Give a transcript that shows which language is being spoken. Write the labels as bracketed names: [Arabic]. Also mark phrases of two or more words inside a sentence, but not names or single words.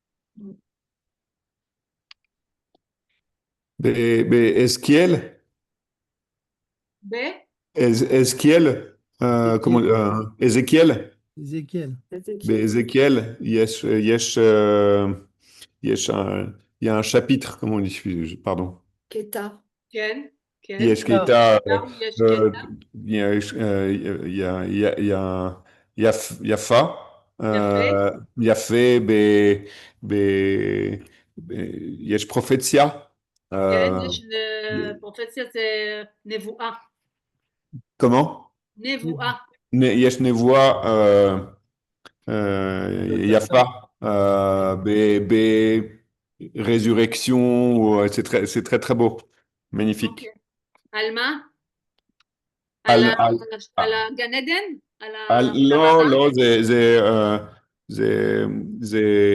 [French] Eskiel? Eskiel? Comment Ézéchiel? Ézéchiel. Ézéchiel, il y a un chapitre, comment on dit, pardon. [Hebrew] Keta. כן, כן. יש קטע, יש קטע. יפה, יפה, יש פרופציה. כן, יש פרופציה זה נבואה. [French] comment? [Hebrew] נבואה. יש נבואה יפה, [French] résurrection, c'est très très beau, magnifique. [Hebrew] על מה? על הגן עדן? לא, לא, זה